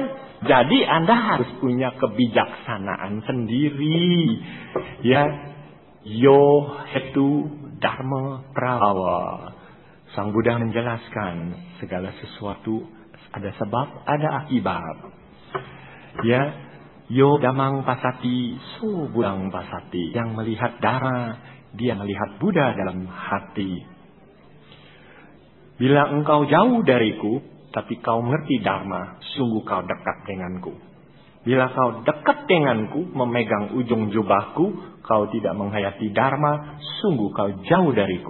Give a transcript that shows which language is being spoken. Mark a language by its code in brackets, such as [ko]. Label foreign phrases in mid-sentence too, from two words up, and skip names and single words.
[id] Jadi Anda harus punya kebijaksanaan sendiri. [sa] Ya, yo hetu dharma prabhava. [id] Sang Buddha menjelaskan segala sesuatu ada sebab, ada akibat. Ya, [pi] yo damang pasati, so budang pasati. [id] Yang melihat dharma, dia melihat Buddha dalam hati. Bila engkau jauh dariku, tapi kau mengerti dharma, sungguh kau dekat denganku. Bila kau dekat denganku, memegang ujung jubahku, kau tidak menghayati dharma, sungguh kau jauh dariku.